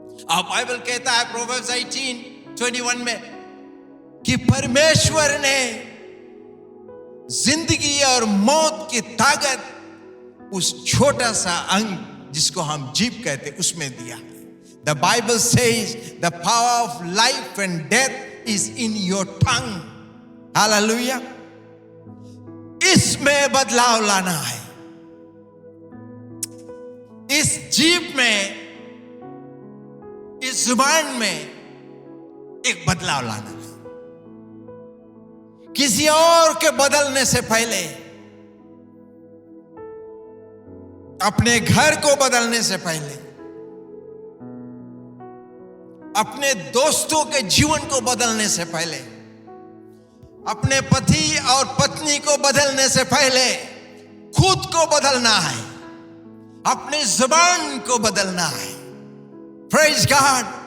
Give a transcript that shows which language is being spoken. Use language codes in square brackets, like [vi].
[hi] अब बाइबल कहता है प्रोवर्ब्स 18:21 में कि परमेश्वर ने जिंदगी और मौत की ताकत उस छोटा सा अंग जिसको हम जीभ कहते उसमें दिया। [en] The Bible says the power of life and death is in your tongue. Hallelujah. [hi] इसमें बदलाव लाना है, इस जीभ में, इस जुबान में एक बदलाव लाना है। किसी और के बदलने से पहले, अपने घर को बदलने से पहले, अपने दोस्तों के जीवन को बदलने से पहले, अपने पति और पत्नी को बदलने से पहले खुद को बदलना है, अपनी जुबान को बदलना है। [en] Praise God.